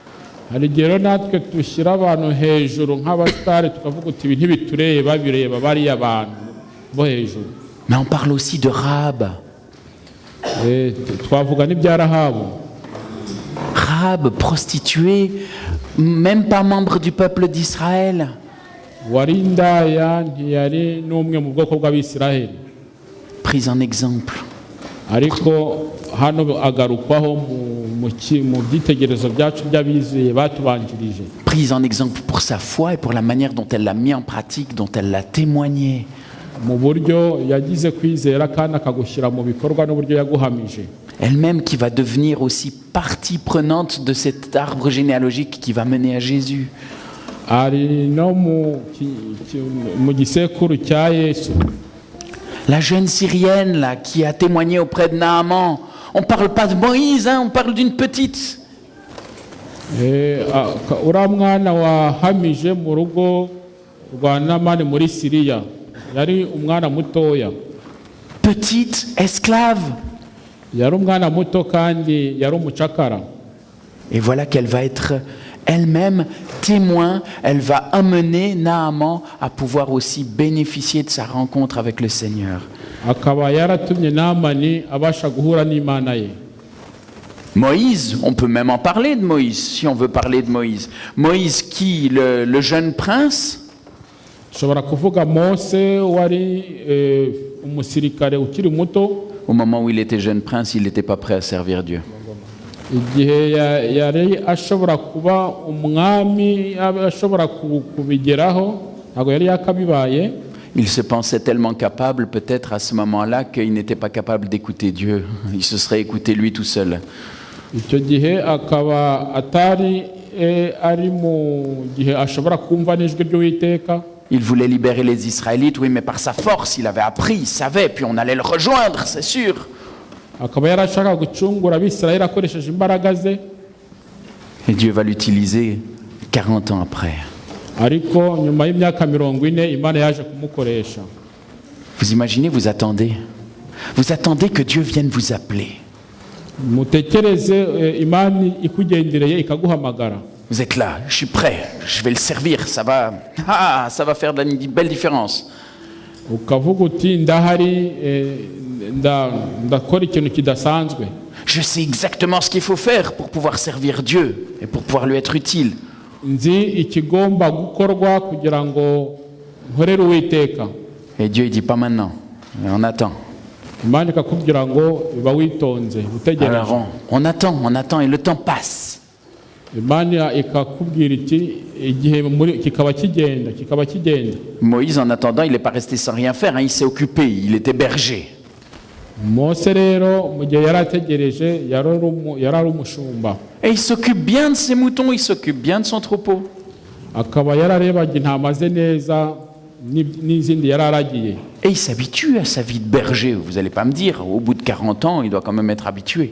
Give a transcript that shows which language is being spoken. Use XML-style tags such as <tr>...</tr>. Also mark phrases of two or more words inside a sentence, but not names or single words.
<fr>Mais on parle aussi de Rahab. Rahab, prostituée, même pas membre du peuple d'Israël.</fr> <rw>wari indaya ntiyari n'umwe mu bwoko bw'Abisiraheli,</rw> <fr>Prise en exemple.</fr> <rw>ariko hano agarukwaho mu byitegerezo byacu by'abizeye batubanjirije.</rw> <fr>Prise en exemple pour sa foi et pour la manière dont elle l'a mis en pratique, dont elle l'a témoigné.</fr> <rw>Mu buryo yagize kwizera kandi akagushyira mu bikorwa n'uburyo yaguhamije.</rw> <fr>Elle-même qui va devenir aussi partie prenante de cet arbre généalogique qui va mener à Jésus.</fr> <rw>Ari no mu gisekuru cya Yesu.</rw> <fr>La jeune Syrienne là, qui a témoigné auprès de Naaman. On ne parle pas de Moïse, hein, on parle d'une petite.</fr> <rw>Uriya mwana wahamije mu rugo rwa Namani muri Siriya yari umwana mutoya.</rw> <fr>Petite esclave.</fr> <rw>Yari umwana muto kandi yari umucakara.</rw> <fr>Et voilà qu'elle va être elle-même témoin, elle va amener Naaman à pouvoir aussi bénéficier de sa rencontre avec le Seigneur.</fr> <rw>Akaba yaratumye Naamani abasha guhura n'Imana ye.</rw> <fr>Moïse, on peut même en parler de Moïse, si on veut parler de Moïse. Moïse qui, le jeune prince,</fr> <rw>Ushobora kuvuga Mose wari umusirikare ukiri muto.</rw> <fr>au moment où il était jeune prince, il n'était pas prêt à servir Dieu.</fr> <rw>Igihe yari ashobora kuba umwami ashobora kubigeraho ntabwo yari yakabibaye.</rw> <fr>Il se pensait tellement capable peut-être à ce moment-là qu'il n'était pas capable d'écouter Dieu. Il se serait écouté lui tout seul.</fr> <rw>Icyo gihe akaba atari ari mu gihe ashobora kumva n'ijwi ry'Uwiteka.</rw> <fr>Il voulait libérer les Israélites, oui, mais par sa force, il avait appris, il savait, puis on allait le rejoindre, c'est sûr.</fr> <rw>Akaba yarashaka gucungura Abisirayeli akoresheje imbaraga ze.</rw> <fr>Et Dieu va l'utiliser 40 ans après.</fr> <rw>Ariko nyuma y'imyaka 40 Imana yaje kumukoresha.</rw> <fr>Vous imaginez, vous attendez que Dieu vienne vous appeler.</fr> <rw>Mutekereze Imana ikugendereye ikaguhamagara.</rw> <fr>Vous êtes là, je suis prêt, je vais le servir, ça va faire une belle différence.</fr> <rw>Ukavuga uti ndahari ndakora ikintu kidasanzwe.</rw> <fr>Je sais exactement ce qu'il faut faire pour pouvoir servir Dieu et pour pouvoir lui être utile.</fr> <rw>Nzi ikigomba gukorwa kugira ngo nkorere Uwiteka.</rw> <fr>Et Dieu il dit pas maintenant, on attend.</fr> <rw>Imana ikakubwira ngo iba witonze utegereje.</rw> <fr>Alors on attend et le temps passe.</fr> <rw>Imana ikakubwira iti igihe kikaba kigenda.</rw> <fr>Moïse en attendant, il n'est pas resté sans rien faire, hein, il s'est occupé, il était berger.</fr> <rw>Mose rero mu gihe yarategereje yarari umushumba.</rw> <fr>Et il s'occupe bien de ses moutons, il s'occupe bien de son troupeau.</fr> <rw>Akaba yararebaga intama ze neza n'izindi yararagiye.</rw> <fr>Et il s'habitue à sa vie de berger. Vous n'allez pas me dire, au bout de 40 ans, il doit quand même être habitué.</fr>